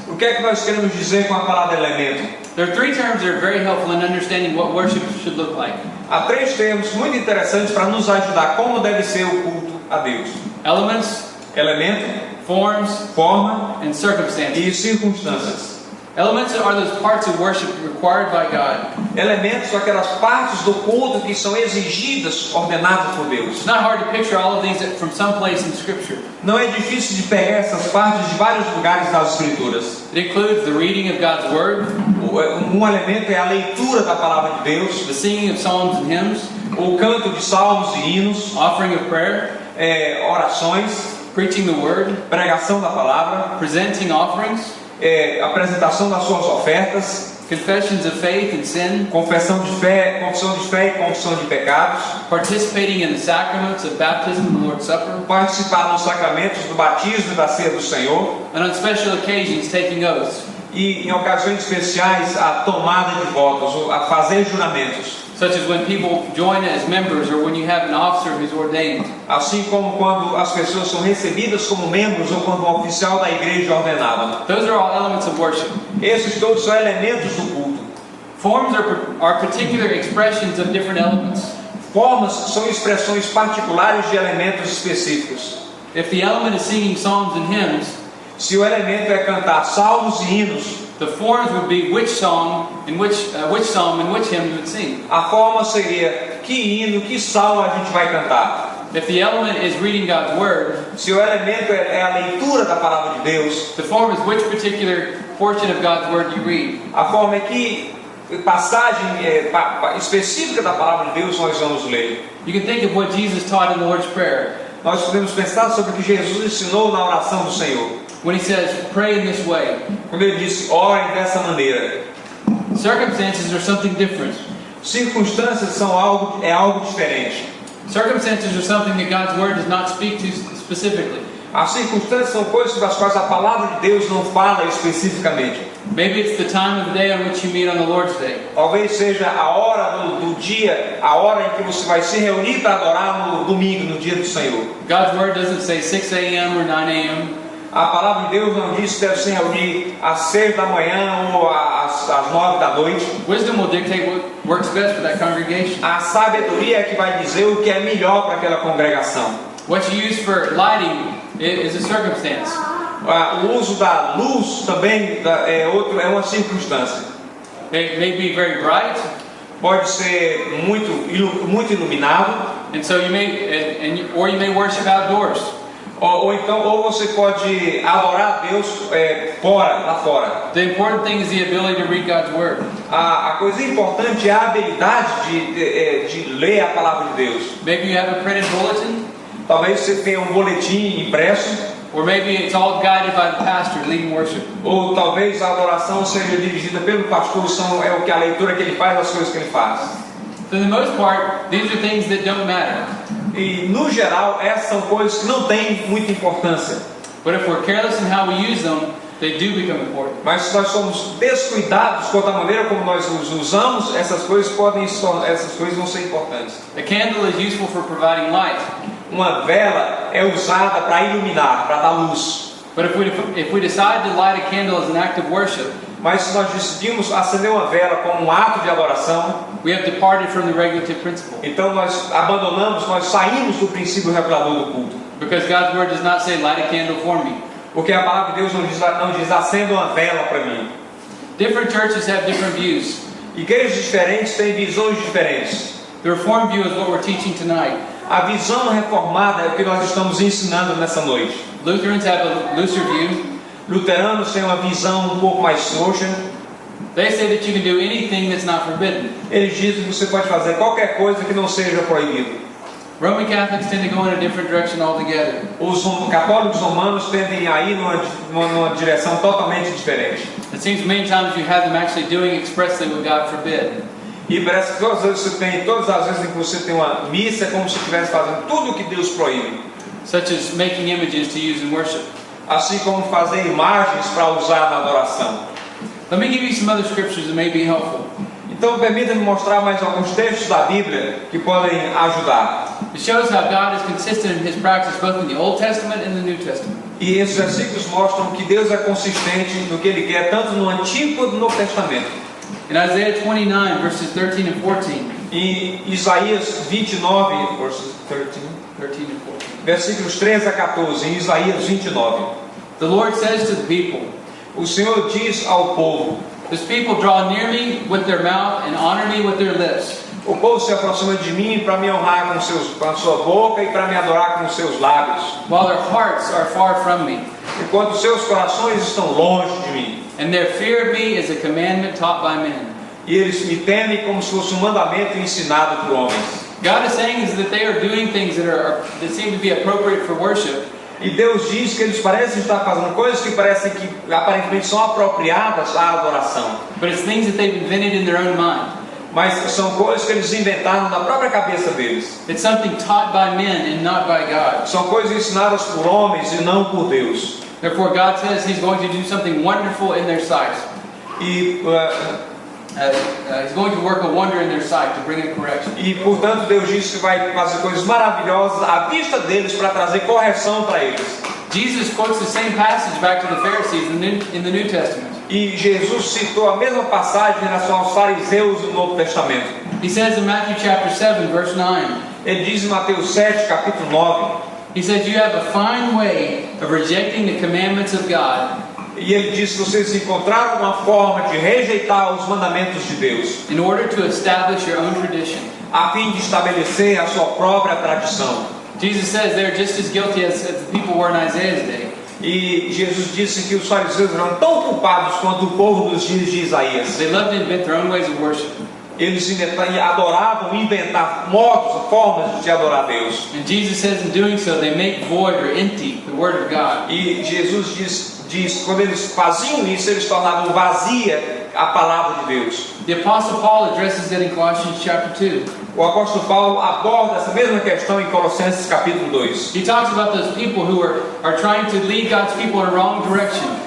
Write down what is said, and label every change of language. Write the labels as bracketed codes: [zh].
[pt] O que é que nós queremos dizer com a palavra elemento? [en] There are three terms that are very helpful in understanding what worship should look like. [pt] Há três termos muito interessantes para nos ajudar como deve ser o culto a Deus: [en] Elements, [pt] elemento, [en] forms, [pt] forma [en] and circumstances. [pt] e circunstâncias. [en] Elements are those parts of worship required by God. [pt] Elementos são aquelas partes do culto que são exigidas, ordenadas por Deus. [en] It's not hard to picture all of these from some place in Scripture. [pt] Não é difícil de pegar essas partes de vários lugares das Escrituras. [en] It includes the reading of God's Word, [pt] Um elemento é a leitura da palavra de Deus, [en] the singing of psalms and hymns, [pt] o canto de salmos e hinos, [en] offering of prayer, [pt] orações, [en] preaching the Word, [pt] pregação da palavra, [en] presenting offerings, [pt] apresentação das suas ofertas, [en] confessions of faith and sin, [pt] confissão de fé e confissão de pecados, [en] participating in the sacraments of baptism and the Lord's Supper, [pt] participar nos sacramentos do batismo e da ceia do Senhor, [en] and on special occasions taking oaths, [pt] e em ocasiões especiais a tomada de votos, a fazer juramentos, [en] such as when people join as members or when you have an officer who's ordained. [pt] assim como quando as pessoas são recebidas como membros ou quando um oficial da igreja é ordenado. [en] Those are all elements of worship. [pt] Esses todos são elementos do culto. [en] Forms are particular expressions of different elements. [pt] Formas são expressões particulares de elementos específicos. [en] If the element is singing psalms and hymns, [pt] Se o elemento é cantar salmos e hinos, [en] the forms would be which psalm and which hymn you would sing. [pt] a forma seria que hino, que salmo a gente vai cantar. [en] If the element is reading God's Word, [pt] Se o elemento é a leitura da palavra de Deus, [en] the form is which particular portion of God's Word you read. [pt] a forma é que passagem específica da palavra de Deus nós vamos ler. [en] You can think of what Jesus taught in the Lord's Prayer [pt] Nós podemos pensar sobre o que Jesus ensinou na oração do Senhor, [en] when He says, "Pray in this way." [pt] quando Ele disse, orem dessa maneira. [en] Circumstances are something different. [pt] Circunstâncias são algo diferente. [en] Circumstances are something that God's Word does not speak to specifically. [pt] As circunstâncias são coisas das quais a palavra de Deus não fala especificamente. [en] Maybe it's the time of the day on which you meet on the Lord's Day. [pt] Talvez seja a hora do dia, a hora em que você vai se reunir para adorar no domingo, no dia do Senhor. [en] God's Word doesn't say 6 a.m. or 9 a.m. [pt] A palavra de Deus não diz que deve se reunir às 6 da manhã ou às 9 da noite. [en] Wisdom will dictate what works best for that congregation. [pt] A sabedoria é que vai dizer o que é melhor para aquela congregação. [en] What you use for lighting is a circumstance. [pt] O uso da luz também é uma circunstância. [en] It may be very bright, [pt] Pode ser muito iluminado, [en] and so you may worship outdoors. [pt] ou você pode adorar a Deus lá fora. [en] The important thing is the ability to read God's Word. [pt] A coisa importante é a habilidade de ler a palavra de Deus. [en] Maybe you have a printed bulletin, [pt] Talvez você tenha um boletim impresso, [en] or maybe it's all guided by the pastor leading worship. [pt] ou talvez a adoração seja dirigida pelo pastor, é o que a leitura que ele faz, as coisas que ele faz. [en] For the most part, these are things that don't matter. [pt] E no geral, essas são coisas que não têm muita importância. [en] But if we're careless in how we use them, they do become important. [pt] Mas se nós somos descuidados quanto à maneira como nós os usamos, essas coisas vão ser importantes. [en] A candle is useful for providing light. [pt] Uma vela é usada para iluminar, para dar luz. [en] But if we decide to light a candle as an act of worship, [pt] Mas se nós decidimos acender uma vela como um ato de adoração, [en] we have departed from the regulative principle. [pt] então nós saímos do princípio regulador do culto. [en] Because God's Word does not say, light a candle for me. [pt] Porque a palavra de Deus não diz acenda uma vela para mim. [en] Different churches have different views. [pt] Igrejas diferentes têm visões diferentes. [en] The Reformed view is what we're teaching tonight. [pt] A visão reformada é o que nós estamos ensinando nessa noite. [en] Lutherans have a looser view. [pt] Luteranos têm uma visão um pouco mais frouxa. [en] They say that you can do anything that's not forbidden. [pt] Eles dizem que você pode fazer qualquer coisa que não seja proibido. [en] Roman Catholics tend to go in a different direction altogether. [pt] Os católicos romanos tendem a ir numa direção totalmente diferente. [en] It seems many times you have them actually doing expressly what God forbid. [pt] E parece que todas as vezes que você tem uma missa é como se estivesse fazendo tudo o que Deus proíbe. [en] Such as making images to use in worship. [pt] Assim como fazer imagens para usar na adoração. [en] Let me give you some other scriptures that may be helpful. [pt] Então permita-me mostrar mais alguns textos da Bíblia que podem ajudar. [en] It shows how God is consistent in His practice both in the Old Testament and the New Testament. [pt] E esses versículos mostram que Deus é consistente no que Ele quer, tanto no Antigo quanto no Novo Testamento. [en] In Isaiah 29, verses 13 and 14, [pt] Em Isaías 29, verses 13, [en] 13 and 14, [pt] versículos 13 a 14, em Isaías 29, [en] the Lord says to the people, [pt] o Senhor diz ao povo: [en] "This people draw near me with their mouth and honor me with their lips, [pt] o povo se aproxima de mim para me honrar com a sua boca e para me adorar com os seus lábios, [en] while their hearts are far from me, [pt] enquanto seus corações estão longe de mim. [en] and their fear of me is a commandment taught by men." [pt] E eles me temem como se fosse um mandamento ensinado por homens. [en] God is saying is that they are doing things that seem to be appropriate for worship, [pt] E Deus diz que eles parecem estar fazendo coisas que parecem que aparentemente são apropriadas à adoração, [en] but it's things that they've invented in their own mind. [pt] mas são coisas que eles inventaram na própria cabeça deles. [en] It's something taught by men and not by God. [pt] São coisas ensinadas por homens e não por Deus. [en] Therefore, God says He's going to do something wonderful in their sight. [pt] E [en] He's going to work a wonder in their sight to bring a correction. [pt] portanto Deus diz que vai fazer coisas maravilhosas à vista deles para trazer correção para eles. [en] Jesus quotes the same passage back to the Pharisees in the New Testament. [pt] E Jesus citou a mesma passagem em relação aos fariseus do Novo Testamento. [en] He says in Matthew chapter 7, verse 9, [pt] Ele diz em Mateus 7, capítulo 9, [en] He says, "You have a fine way of rejecting the commandments of God [pt] e ele diz que vocês encontraram uma forma de rejeitar os mandamentos de Deus, [en] in order to establish your own tradition." [pt] a fim de estabelecer a sua própria tradição. [en] Jesus says they're just as guilty as the people were in Isaiah's day. [pt] E Jesus disse que os fariseus eram tão culpados quanto o povo dos dias de Isaías. [en] They loved to invent their own ways of worship. [pt] Eles adoravam inventar modos, formas de adorar Deus. [en] And Jesus says in doing so, they make void or empty the Word of God. [pt] E Jesus diz quando eles faziam isso, eles tornavam vazia a palavra de Deus. [en] The Apostle Paul addresses it in Colossians chapter 2. [pt] O apóstolo Paulo aborda essa mesma questão em Colossenses capítulo 2. [en] He talks about those people who are trying to lead God's people in a wrong direction.